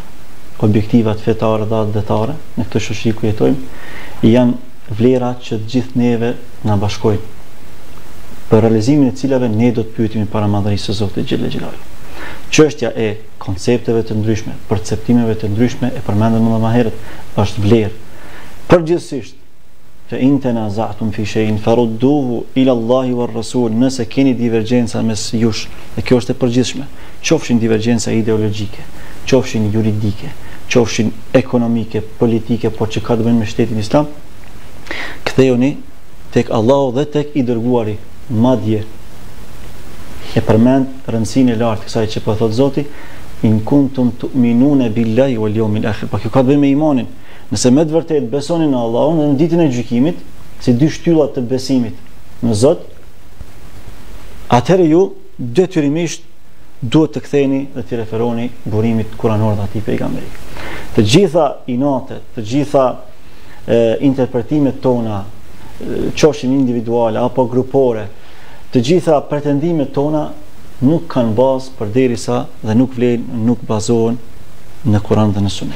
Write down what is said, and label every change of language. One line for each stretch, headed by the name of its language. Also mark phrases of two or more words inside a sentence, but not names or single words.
Albanian: Objektivat fetare dhe detare në këtë shoqëri ku jetojmë janë vlerat që të gjithë neve na bashkojnë, për realizimin e cilave ne do të pyetemi para madhërisë së Zotit
Arabic: جل جلاله.
Albanian: Çështja e koncepteve të ndryshme, perceptimeve të ndryshme, e përmendëm më herët, është vlerë. Përgjithsisht,
Arabic: فإن تنازعتم في شيء فردوه إلى الله والرسول,
Albanian: nëse keni divergjenca mes jush, dhe kjo është e përgjithshme, qofshin divergjenca ideologjike, qofshin juridike, qofshin ekonomike, politike, por që ka të bëjnë me shtetin islam, kthehuni tek Allahu dhe tek i dërguari, madje e përmend rëndësinë e lartë kësaj që po thot Zoti,
Arabic: إن كنتم تؤمنون بالله واليوم الآخر.
Albanian: Pa kjo ka të bëjë me imanin. Nëse me të vërtet besoni në Allahun dhe në ditën e gjykimit, si dy shtyllat të besimit në Zot, atëherë ju detyrimisht duhet të ktheheni dhe të referoni burimit kuranor dhe atij pejgamberi. Të gjitha inatet, të gjitha interpretimet tona, qofshin individuale apo grupore, të gjitha pretendimet tona nuk kanë bazë përderisa dhe nuk vlen, nuk bazohen në Kur'an dhe në Sunet.